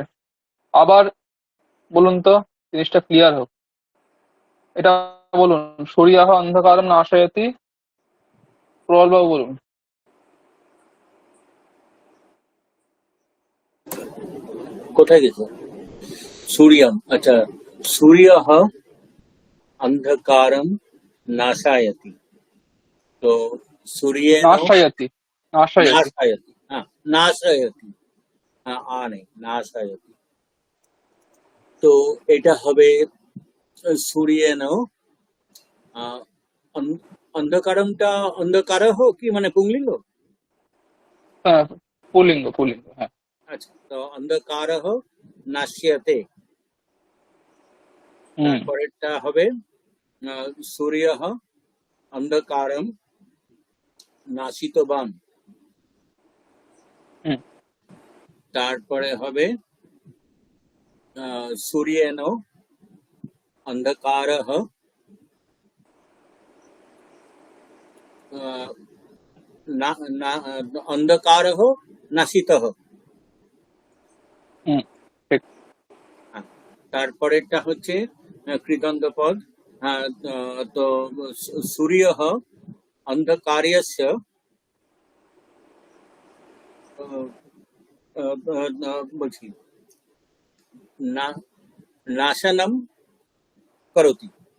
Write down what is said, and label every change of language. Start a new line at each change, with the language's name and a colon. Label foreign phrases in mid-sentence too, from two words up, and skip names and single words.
Bangla: আবার বলুন তো, জিনিসটা ক্লিয়ার হোক, এটা বলুন।
Sanskrit: সূর্যঃ অন্ধকারম নাশয়তি,
Bangla: প্রবল বাবু বলুন। কোথায় গেছে?
Sanskrit: सूर्यम, अच्छा, सूर्यः अंधकारम नाशायति। तो सूर्येण নাশায়াতি, নাশায়াতি। नाशायति, हाँ, नाशायति, हाँ, नहीं, नाशायति।
Bangla: तो এটা হবে
Sanskrit: सूर्येण अंधकारमটা अंधकारः
Bangla: কি মানে পুংলিঙ্গ? হ্যাঁ, পুলিঙ্গ, পুলিঙ্গ, হ্যাঁ। আচ্ছা, তো
Sanskrit: अंधकारः नाश्यते।
Bangla: তারপরেরটা হবে
Sanskrit: सूर्यः अंधकारम नाशितवान्। হুম,
Bangla: তারপরে হবে
Sanskrit: सूर्येण अंधकारः अंधकारः नाशितः।
Bangla: হুম, ঠিক। তারপরেরটা হচ্ছে কৃদন্ত পদ।
Sanskrit: তো सूर्यः अंधकार्यस्य বলছি নাশনম করতি।